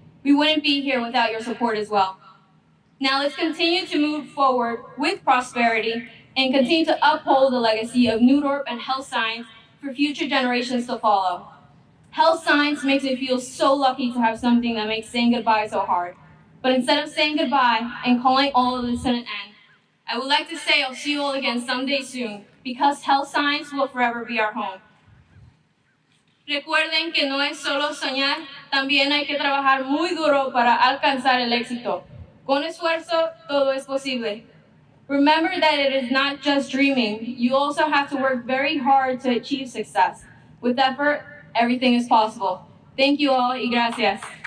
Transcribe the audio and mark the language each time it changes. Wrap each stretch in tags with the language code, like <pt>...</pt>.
<en>We wouldn't be here without your support as well. Now let's continue to move forward with prosperity and continue to uphold the legacy of New Dorp and health science for future generations to follow. Health science makes me feel so lucky to have something that makes saying goodbye so hard. But instead of saying goodbye and calling all of this an end, I would like to say I'll see you all again someday soon, because health science will forever be our home.</en> <es>Recuerden que no es solo soñar, también hay que trabajar muy duro para alcanzar el éxito. Con esfuerzo, todo es posible.</es> <en>Remember that it is not just dreaming. You also have to work very hard to achieve success. With effort, everything is possible. Thank you all</en> <es>y gracias.</es>